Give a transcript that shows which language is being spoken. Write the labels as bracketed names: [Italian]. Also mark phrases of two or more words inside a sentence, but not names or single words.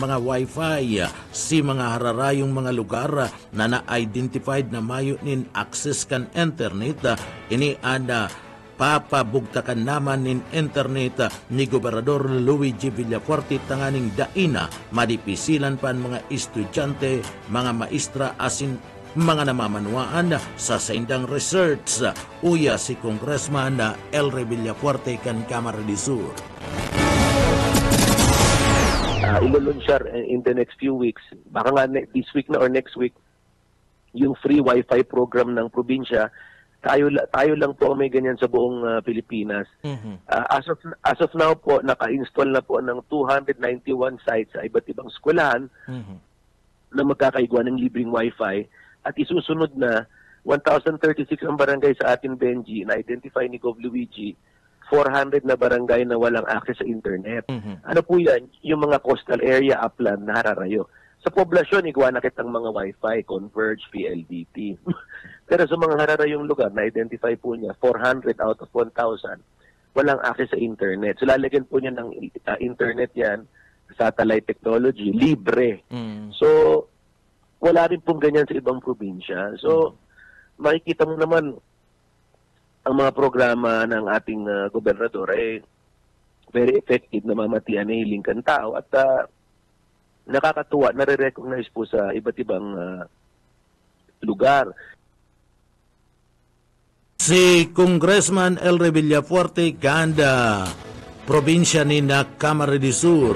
[Bikol] mga wifi si mga hararayong mga lugar na na-identified na mayo nin access kan internet ini ana papabugtakan naman nin internet ni Gobernador Luigi Villafuerte tanganing daina madipisilan pa mga estudyante, mga maestra asin mga namamanuaan sa saindang research. Uya si Congressman Elre Villafuerte kan Camarines de Sur. [English] Ilulunsar in the next few weeks, [Filipino] baka nga [English] this week [Filipino] na [English] or next week, [Filipino] yung [English] free wifi program [Filipino] ng probinsya. Tayo lang po may ganyan sa buong Pilipinas. As of now po, naka-install na po ng 291 sites sa iba't ibang eskwelahan na magkakaigwa ng libreng wifi. At isusunod na 1,036 ang barangay sa atin, Benji, na-identify ni Gov. Luigi, 400 na barangay na walang access sa internet. Ano po yan? Yung mga [English] coastal area upland [Filipino] na hararayo. [Bikol] Sa poblasyon, igwa na kitang mga wifi, Converge, PLDT. [Filipino] Pero sa mga hararayong lugar, na-identify po niya, 400 [English] out of [Filipino] 1,000, walang access sa internet. So lalagyan po niya ng internet yan, [English] satellite technology, [Filipino] libre. So, wala rin pong ganyan sa ibang probinsya. So, makikita mo naman ang mga programa ng ating gobernador ay [English] very effective [Filipino] na [Bikol] mamatian na hiling kan tao [Filipino] at nakakatuwa, nare-recognize po sa iba't ibang lugar. [Bikol] Si Congressman Elre Villafuerte kanda probinsya ni Camarines de Sur.